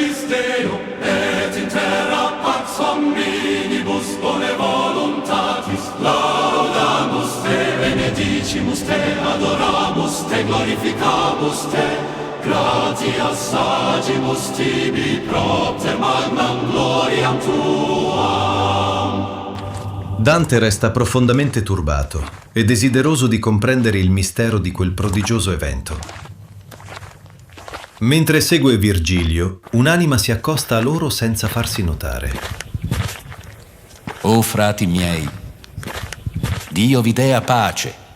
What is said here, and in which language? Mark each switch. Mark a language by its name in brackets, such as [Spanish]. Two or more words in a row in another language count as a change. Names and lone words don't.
[Latin] Deo, et in terra pax hominibus bone voluntatis, laudamus te, benedicimus te, adoramus te, glorificamus te, gratias agimus tibi propter magnam gloriam tuam. [Italian] Dante resta profondamente turbato e desideroso di comprendere il mistero di quel prodigioso evento. Mentre segue Virgilio, un'anima si accosta a loro senza farsi notare. O frati miei, Dio vi dea pace.